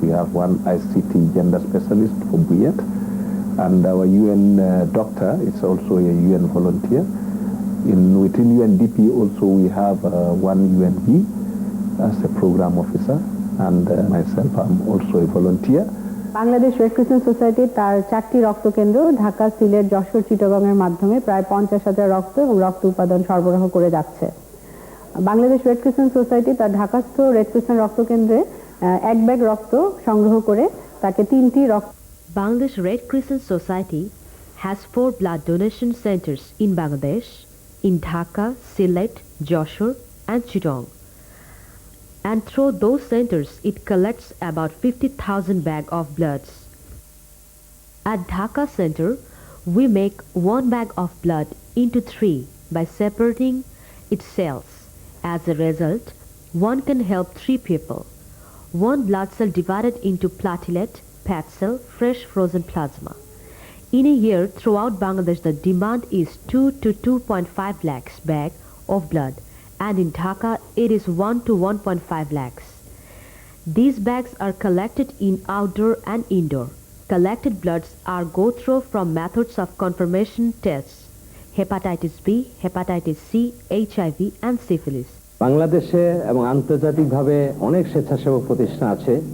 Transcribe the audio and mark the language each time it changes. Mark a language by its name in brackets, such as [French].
[English] We have one ICT gender specialist for Buyet, and our UN doctor is also a UN volunteer. Within UNDP also we have one UNV as a program officer, and myself, I'm also a volunteer. [Bangla] Bangladesh red crescent society তার 4টি রক্তকেন্দ্র ঢাকা, সিলেট, যশোর, চিটাগংয়ের মাধ্যমে প্রায় 50,000 রক্ত এবং রক্ত উৎপাদন সরবরাহ করে যাচ্ছে। বাংলাদেশ রেড ক্রিসেন্ট সোসাইটি তার ঢাকাস্থ রেড ক্রিসেন্ট রক্তকেন্দ্রে 1 ব্যাগ রক্ত সংগ্রহ করে তাকে 3টি রক্ত [English] Bangladesh Red Crescent Society has 4 blood donation centers in Bangladesh, in Dhaka, Sylhet, Joshore and Chittagong. And through those centers it collects about 50,000 bags of bloods. At Dhaka Center, we make 1 bag of blood into 3 by separating its cells. As a result, one can help 3 people. 1 blood cell divided into platelet, pad cell, fresh frozen plasma. In a year, throughout Bangladesh, the demand is 2 to 2.5 lakhs bag of blood, and in Dhaka, it is 1 to 1.5 lakhs. These bags are collected in outdoor and indoor. Collected bloods are go through from methods of confirmation tests: hepatitis B, hepatitis C, HIV and syphilis. [Bangla] বাংলাদেশে এবং আন্তর্জাতিকভাবে অনেক স্বেচ্ছাসেবক প্রতিষ্ঠান আছে।